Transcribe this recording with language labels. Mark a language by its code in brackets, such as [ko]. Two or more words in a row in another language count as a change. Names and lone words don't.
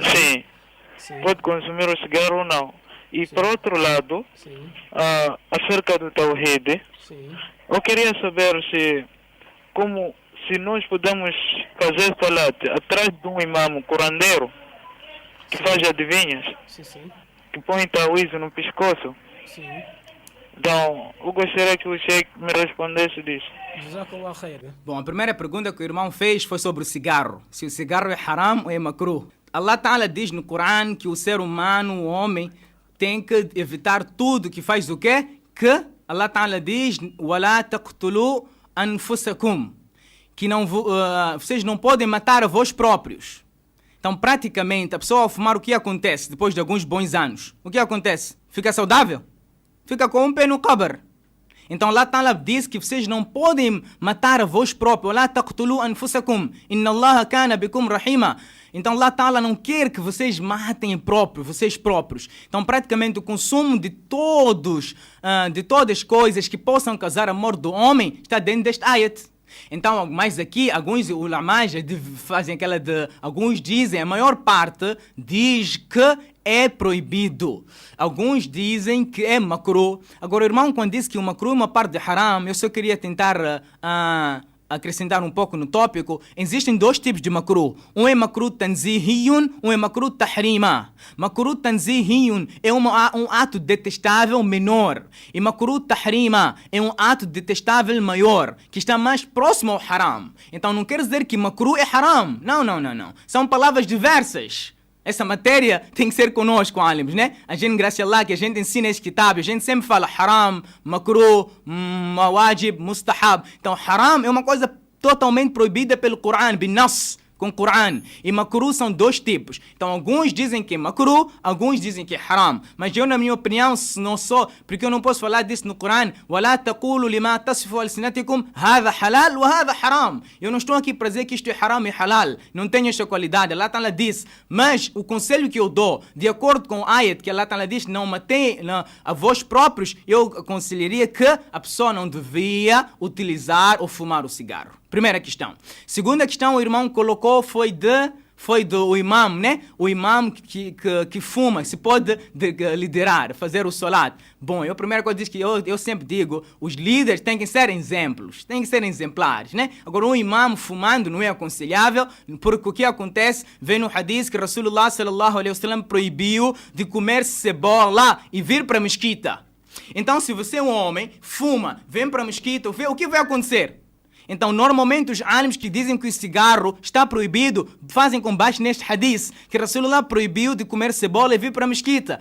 [pt] Pode consumir o cigarro ou não. E por outro lado, acerca do Tawhid, eu queria saber se nós podemos fazer salat atrás de um imamo curandeiro que faz adivinhas, que põe tawiz no pescoço. Então, eu gostaria que o Sheikh me respondesse disso. Bom, a primeira pergunta que o irmão fez foi sobre o cigarro. Se o cigarro é haram ou é makruh. Allah Ta'ala diz no Corão que o ser humano, o homem, tem que evitar tudo que faz o quê? Que Allah Ta'ala diz, [ar] وَلَا تَقْتُلُوا أَنفُسَكُمْ, [pt] que vocês não podem matar a vós próprios. Então, praticamente, a pessoa ao fumar, o que acontece depois de alguns bons anos? O que acontece? Fica saudável? Fica com um pé no qabr. Então Allah Ta'ala diz que vocês não podem matar a vós próprios. [ar] لا تقتلوا أنفسكم إن الله كان بكم رحيما. [pt] Então Allah Ta'ala não quer que vocês matem vocês próprios. Então praticamente o consumo de todas as coisas que possam causar a morte do homem está dentro deste ayat. Então, mas aqui, alguns ulamás fazem alguns dizem, a maior parte diz que é proibido. Alguns dizem que é makruh. Agora, o irmão, quando diz que o makruh é uma parte de haram, eu só queria tentar acrescentar um pouco no tópico. Existem dois tipos de makruh. Um é [ar] مكروه تنزيهي, [pt] um é [ar] مكروه تحريمي. مكروه تنزيهي [pt] é um ato detestável menor. E [ar] مكروه تحريمي [pt] é um ato detestável maior, que está mais próximo ao haram. Então não quer dizer que makruh é haram. Não. São palavras diversas. Essa matéria tem que ser conosco, alims, né? A gente, graças a Allah, que a gente ensina esse kitab, a gente sempre fala [ar] حرام، مكروه، واجب، مستحب. [pt] Então, haram é uma coisa totalmente proibida pelo Coran, [ar] بالنص, [pt] com Coran. E makruh são dois tipos. Então, alguns dizem que é makruh, alguns dizem que é haram. Mas eu, na minha opinião, não sou, porque eu não posso falar disso no Coran. [ar] وَلَا تَقُولُوا لِمَا تَصِفُوا أَلْسِنَتِكُمْ هَذَا حَلَال وَهَذَا حَرَام. [pt] Eu não estou aqui para dizer que isto é haram e halal. Não tenho esta qualidade. Allah Ta'ala diz. Mas o conselho que eu dou, de acordo com o ayat que Allah Ta'ala diz, não matei a vós próprios, eu aconselharia que a pessoa não devia utilizar ou fumar o cigarro. Primeira questão. Segunda questão, o irmão colocou foi do imam, né? O imam que fuma, se pode liderar, fazer o salat. Bom, a primeira coisa que eu sempre digo, os líderes têm que ser exemplos, têm que ser exemplares, né? Agora, um imam fumando não é aconselhável, porque o que acontece, vem no hadith que [ar] رسول الله صلى الله عليه وسلم [pt] proibiu de comer cebola e vir para a mesquita. Então, se você é um homem, fuma, vem para a mesquita, o que vai acontecer? Então, normalmente, os alims que dizem que o cigarro está proibido, fazem com base neste hadith, que Rasulullah proibiu de comer cebola e vir para a mesquita.